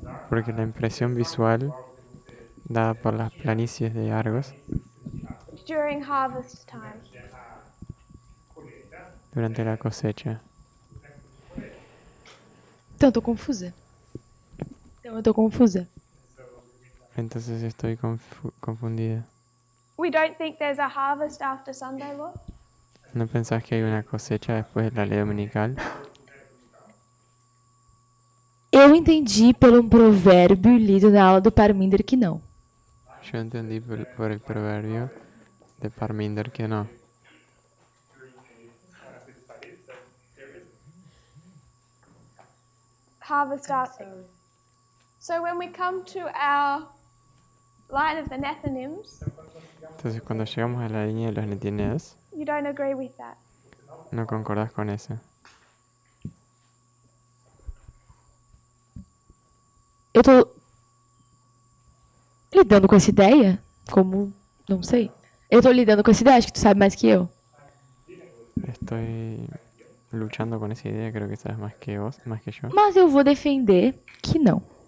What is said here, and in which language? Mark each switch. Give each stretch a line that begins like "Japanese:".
Spanish: porque la impresión visual dada por las planicies de Argos
English: during harvest time.
Spanish: durante la cosecha.
Portuguese: Então, eu tô confusa.
Spanish: Entonces estoy confundida.
English: We don't think there's a harvest after Sunday, Lord?
Spanish: ¿No pensás que hay una cosecha después de la ley dominical?
Portuguese: Eu entendi pelo provérbio lido na aula do Parminder que não.
Spanish: Yo entendí por el proverbio de Parminder que no.
English: Harvest after. So when we come to our line of the Nethinims,
Spanish: Entonces cuando llegamos a la línea de los netineos,
English: you don't agree with that.
Spanish: no concordás con eso.
Portuguese: Eu tô lidando com essa ideia? Como. Não sei. Eu tô lidando com essa ideia, acho que tu sabe mais que eu.
Spanish: Estoy luchando con esa idea, creo que sabes más que vos, más que yo.
Portuguese: Mas eu vou defender que não.